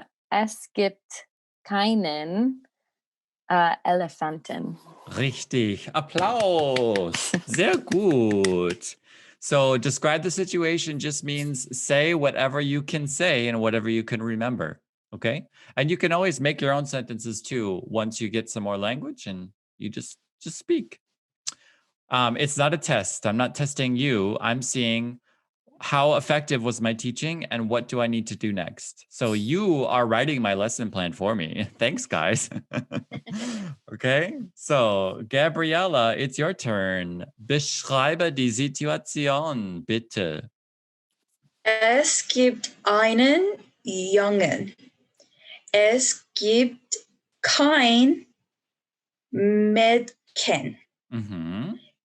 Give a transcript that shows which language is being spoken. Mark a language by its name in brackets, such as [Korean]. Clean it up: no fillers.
[German] Es gibt keinen Elefanten. Richtig. Applaus. Sehr gut. [English] So describe the situation just means say whatever you can say and whatever you can remember. Okay. And you can always make your own sentences too once you get some more language and you just speak. It's not a test. I'm not testing you. I'm seeing how effective was my teaching and what do I need to do next? So you are writing my lesson plan for me. Thanks, guys. Okay, so Gabriella, it's your turn. [German] Beschreibe die Situation, bitte. Es gibt einen Jungen. Es gibt kein Mädchen. Mhm.